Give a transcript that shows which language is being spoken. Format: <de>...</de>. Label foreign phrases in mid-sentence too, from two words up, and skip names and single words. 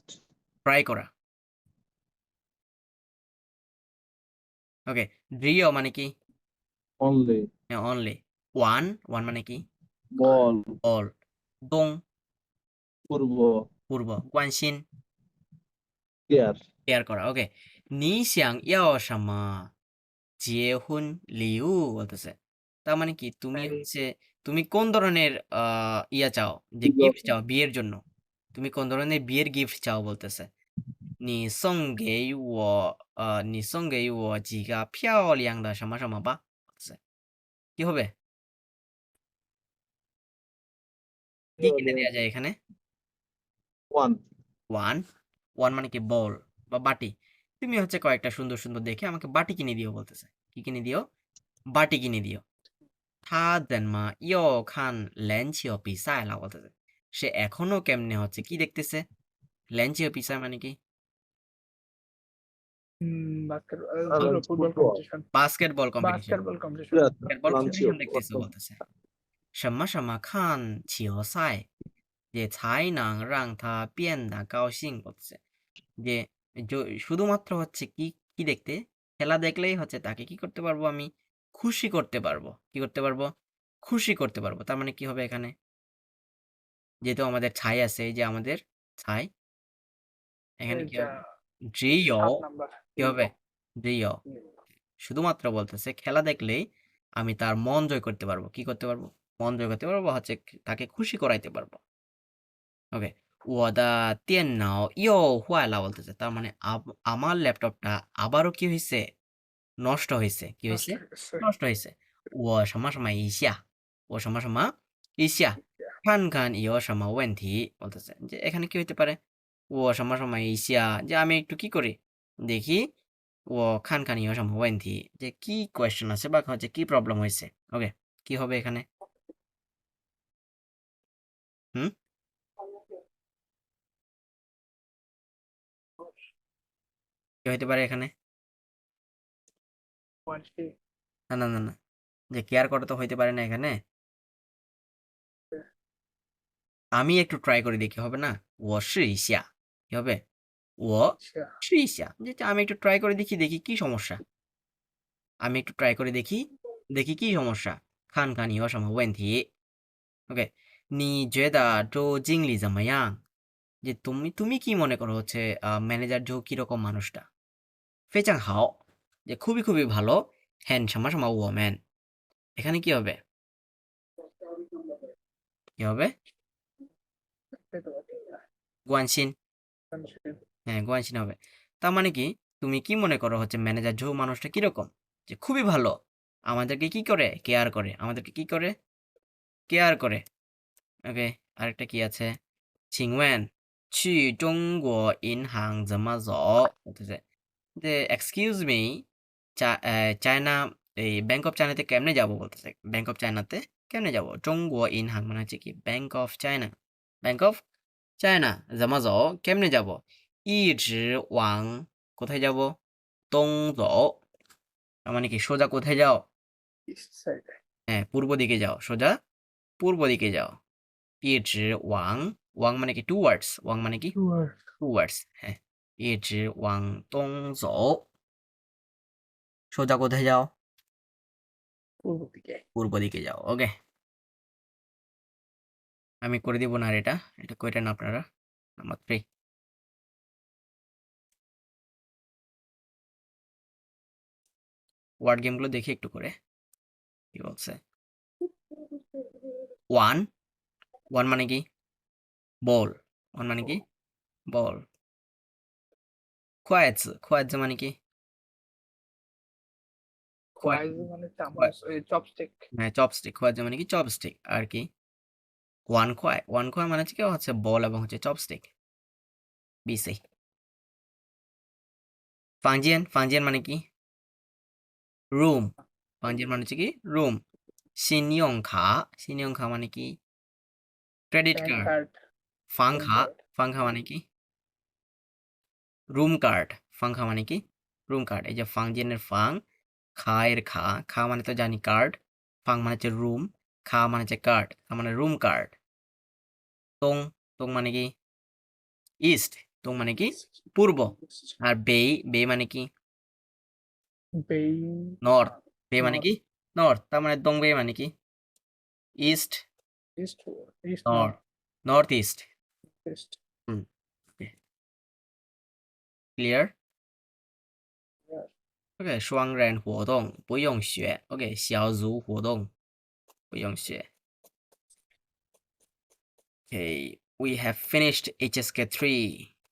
<bn>ট্রাই করা ওকে ড্রিও মানে কি অনলি অনলি ওয়ান ওয়ান মানে কি বল অল দং পূর্ব পূর্ব কোয়ানসিন কেয়ার কেয়ার করা ওকে</bn> <zh>你想要什么结婚礼物</zh> <bn>বলতেছে তার মানে কি তুমি Marriage. হচ্ছে তুমি কোন ধরনের ইয়া চাও যে গিফট চাও বিয়ের জন্য তুমি কোন ধরনের বিয়ের গিফট চাও বলতেছে</bn> <zh>你送给我你送给我几个漂亮的什么什么吧</zh> <bn>বলতেছে। কি হবে কি কিনে দেওয়া যায় এখানে? ওয়ান ওয়ান। ওয়ান মানে কি বল বা বাটি। তুমি হচ্ছে কয়েকটা সুন্দর সুন্দর দেখে আমাকে বাটি কিনে দিও বলতেছে। কি কিনে দিও? বাটি কিনে দিও।</bn> <zh>他怎么又看篮球比赛了</zh> <bn>বলতেছে। সে এখনো কেমনে হচ্ছে কি দেখতেছে? ল্যাঞ্চিও পিসা মানে কি? ফুটবল ফুটবল কম্পিটিশন</bn> <en>basketball competition. basketball competition</en> <bn>বাস্কেটবল লাঞ্চিও কম্পিটিশন দেখতেছে বলতেছে।</bn> <zh>什么什么看球赛也才能让他变得高兴</zh> <bn>বলতেছে। যে শুধুমাত্র হচ্ছে কি কি দেখতে? খেলা দেখলেই হচ্ছে তাকে কি করতে পারবো আমি? খুশি করতে পারবো। কি করতে পারবো? খুশি করতে পারবো। তার মানে কি হবে এখানে? যেহেতু আমাদের ছাই আছে, এই যে আমাদের ছাই, এখানে কি এটা হবে? জিও 7 নাম্বার কি হবে? জিও শুধুমাত্র বলতেছে খেলা দেখলেই আমি তার মন জয় করতে পারবো। কি করতে পারবো? মন জয় করতে পারবো হচ্ছে তাকে খুশি করাইতে পারবো। ওকে।</bn> <zh>我的电脑又坏了</zh> <bn>বলতেছে। তার মানে আমার ল্যাপটপটা আবারও কি হইছে? নষ্ট হইছে। কি হইছে? নষ্ট হইছে।</bn> <zh>我什么什么一下我什么什么一下看看有什么问题</zh> <bn>বলতেছে। যে এখানে কি হইতে পারে?</bn> <zh>我什么什么一下</zh> <bn>যে আমি একটু কি করি? দেখি</bn> <zh>我看看有什么问题</zh> <bn>যে কি কোয়েশ্চেন আছে বা হচ্ছে কি প্রবলেম হইছে। ওকে। কি হবে এখানে? হুম? কি হইতে পারে এখানে? না, না, না, না। যে কেয়ার করা তো হইতে পারে না এখানে। আমি একটু ট্রাই করে দেখি হবে না?</bn> <zh>我试一下</zh> <bn>কি হবে?</bn> <zh>我试一下</zh> <bn>যেটা আমি একটু ট্রাই করে দেখি, দেখি কি সমস্যা। আমি একটু ট্রাই করে দেখি, দেখি কি সমস্যা।</bn> <zh>看看你有什么问题</zh> <bn>ওকে।</bn> <zh>你觉得周经理怎么样</zh> <bn>যে তুমি কি মনে করো হচ্ছে ম্যানেজার জো কিরকম মানুষটা?</bn> <zh>非常好</zh> <bn>যে খুবই খুবই ভালো।</bn> <zh>很什么什么我们</zh> <bn>এখানে কি হবে? কি হবে? 关心 হ্যাঁ, গোয়ানশিন হবে। তার মানে কি? তুমি কি মনে করো হচ্ছে ম্যানেজার জো মানুষটা কিরকম? যে খুবই ভালো। আমাদেরকে কি করে? কেয়ার করে। আমাদেরকে কি করে? কেয়ার করে। ওকে। আরেকটা কি আছে?</bn> <zh>请问去中国银行怎么走</zh> <bn>বলতেছে যে</bn> <en>excuse me</en> <bn>চায়না এই ব্যাংক অফ চায়নাতে কেমনে যাব বলতেছে। ব্যাংক অফ চায়নাতে কেমনে যাব? 中国银行 মানে হচ্ছে কি? ব্যাংক অফ চায়না। ব্যাংক অফ চায়না</bn> <zh>怎么走</zh> <bn>কেমনে যাব?</bn> <zh>一直往</zh> <bn>কোথায় যাব?</bn> <zh>东走</zh> <bn>তার মানে কি সোজা কোথায় যাও? হ্যাঁ, পূর্ব দিকে যাও। সোজা পূর্ব দিকে যাও।</bn> <zh>一直往往</zh> <bn>মানে কি? টুয়ার্ডস ওয়াং মানে কি? টুয়ার্ডস হ্যাঁ।</bn> <zh>一直往东走</zh> <bn>সোজা কোথায় যাও? পূর্ব দিকে পূর্ব দিকে যাও। ওকে। আমি করে দিব না আর এটা। এটা কইরেন আপনারা। নাম্বার 3 ওয়ার্ড গেমগুলো দেখি একটু করে। কি বলছে? 1 1 মানে কি? বল। 1 মানে কি? বল।</bn> <zh>筷子 筷子</zh> <bn>মানে কি? খোয়াইজ মানে চামচ চপস্টিক হ্যাঁ, চপস্টিক 筷子মানে কি? চপস্টিক। আর কি? 1 খোয়াই 1 খোয়াই মানে হচ্ছে কি? হচ্ছে বল এবং হচ্ছে চপস্টিক। বিসি।</bn> <zh>房间 房间</zh> <bn>মানে কি? রুম। 房间 মানে হচ্ছে কি? রুম।</bn> <zh>信用卡 信用卡</zh> <bn>মানে কি? ক্রেডিট ব্যাংক কার্ড। কার্ড</bn> <zh>房卡 房卡</zh> <bn>মানে কি?</bn> <en>room card.</en> <bn>ফাংখা মানে কি?</bn> <en>room card.</en> <bn>এই যে ফাংজেনের ফাং, খা এর খা, খা মানে তো জানি কার্ড, ফাং মানে হচ্ছে রুম, খা মানে হচ্ছে কার্ড, তার মানে</bn> <en>room card.</en> <bn>তং, তং মানে কি? ইস্ট, তং মানে কি? পূর্ব। আর বেই, বেই মানে কি? বেই নর্থ, বে মানে কি? নর্থ, তার মানে দং বেই মানে কি? ইস্ট,</bn> <en>east east north, north east.</en> <bn>ইস্ট হুম, ক্লিয়ার?</bn> <zh>OK，双人活动不用学。OK，小组活动不用学。</zh> <en>Okay, we have finished HSK3.</en>